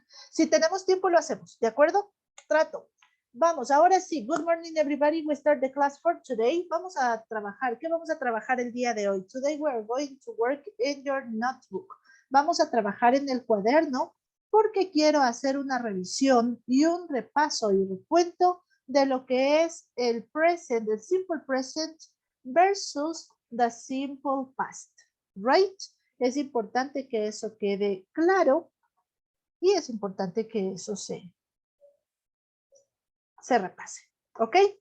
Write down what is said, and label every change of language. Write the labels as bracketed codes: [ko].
[es] Si tenemos tiempo lo hacemos, ¿de acuerdo? Trato. Vamos, ahora sí. [en] Good morning everybody. We start the class for today. [es] Vamos a trabajar. ¿Qué vamos a trabajar el día de hoy? [en] Today we are going to work in your notebook. [es] Vamos a trabajar en el cuaderno porque quiero hacer una revisión y un repaso y recuento de lo que es el present, el simple present versus the simple past, right? Es importante que eso quede claro y es importante que eso se repase, ¿ok?